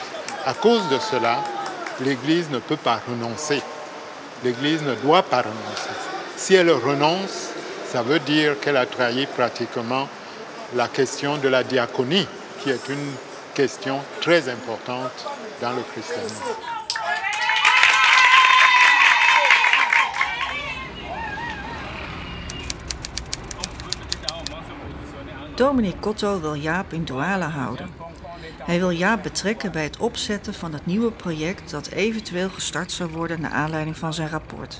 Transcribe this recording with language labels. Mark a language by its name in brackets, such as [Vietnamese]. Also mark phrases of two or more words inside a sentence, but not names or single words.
[French] À cause de cela, l'Église ne peut pas renoncer. L'Église ne doit pas renoncer. Si elle renonce, ça veut dire qu'elle a trahi pratiquement la question de la diaconie, qui est une question très importante dans le christianisme. [Dutch] Dominee Cotto wil Jaap in Douala houden. Hij wil Jaap betrekken bij het opzetten van het nieuwe project dat eventueel gestart zou worden naar aanleiding van zijn rapport.